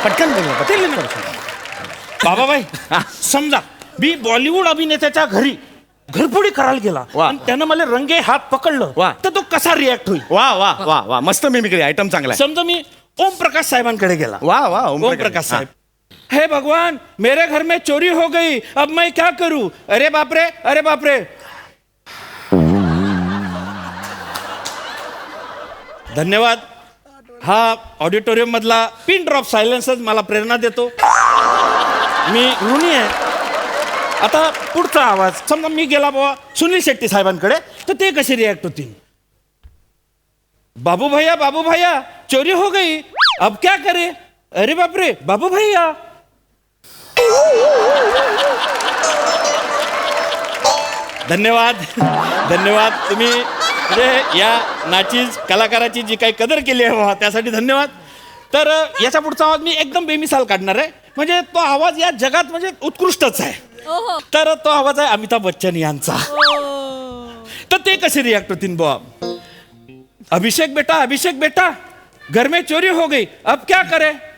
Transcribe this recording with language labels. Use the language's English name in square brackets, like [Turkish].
[Marathi] पटकन बोल. बाबाबाई समजा मी बॉलिवूड अभिनेत्याच्या घरी घरफोडी करायला गेला आणि त्यानं मला रंगे हात पकडलं तर तो कसा रिॲक्ट होईल. वा वा वा वा. मस्त मिमिक्री आयटम चांगला. समजा मी ओम प्रकाश साहेबांकडे गेला. वा वा. ओम प्रकाश साहेब. [Hindi] हे भगवान मेरे घर में चोरी हो गई अब मैं क्या करूं. अरे बाप रे अरे बाप रे. [Marathi] धन्यवाद. हा ऑडिटोरियम मधला पिन ड्रॉप सायलेन्सच मला प्रेरणा देतो. मी ऋणी आहे. आता पुढचा आवाज समजा मी गेला बाबा सुनील शेट्टी साहेबांकडे तर ते कसे रिॲक्ट होतील. [Hindi] बाबू भैया चोरी हो गई अब क्या करे. अरे बाप रे बाबू भैया. [Marathi] धन्यवाद धन्यवाद. तुम्ही म्हणजे या नाचीज कलाकाराची जी काही कदर केली आहे त्यासाठी धन्यवाद. तर याच्या पुढचा आवाज मी एकदम बेमिसाल काढणार आहे म्हणजे तो आवाज या जगात म्हणजे उत्कृष्टच आहे. तर तो आवाज आहे अमिताभ बच्चन यांचा. तर ते कसे रिॲक्ट होतील बुवा. [Hindi] अभिषेक बेटा घर में चोरी हो गई अब क्या करे.